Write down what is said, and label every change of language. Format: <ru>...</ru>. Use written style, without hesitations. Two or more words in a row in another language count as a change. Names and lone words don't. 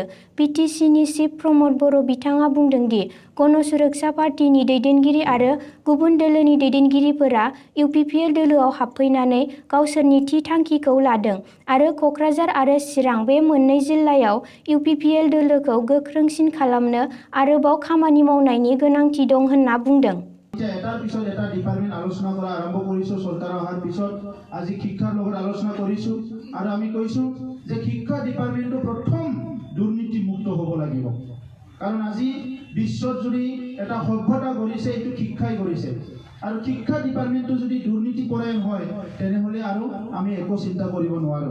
<brx>बिटिसिनि चिफ प्रमद बर' बिथाङा बुंदों दि गण सुरक्षा पार्टीनि दैदेनगिरि आरो गुबुन दोलोनि दैदेनगिरिफोरा इउपिपिएल दोलोआव हाबफैनानै गावसोरनि थि थांखिखौ लादों आरो क'क्राझार आरो चिरां बे मोननै जिल्लायाव इउपिपिएल दोलोखौ गोख्रोंसिन खालामनो आरोबाव खामानि मावनायनि गोनांथि दं होनना बुंदों।</brx> <as>এটাৰ পিছত এটা ডিপাৰ্টমেণ্ট আলোচনা কৰা আৰম্ভ কৰিছো। চৰকাৰ অহাৰ পিছত আজি শিক্ষাৰ লগত আলোচনা কৰিছো আৰু আমি কৈছো যে শিক্ষা ডিপাৰ্টমেণ্টটো প্ৰথম দুৰ্নীতিমুক্ত হ'ব লাগিব, কাৰণ আজি বিশ্বত যদি এটা সভ্যতা গঢ়িছে এইটো শিক্ষাই গঢ়িছে আৰু শিক্ষা ডিপাৰ্টমেণ্টটো যদি দুৰ্নীতিপৰায়ণ হয় তেনেহ'লে আৰু আমি একো চিন্তা কৰিব নোৱাৰো।</as>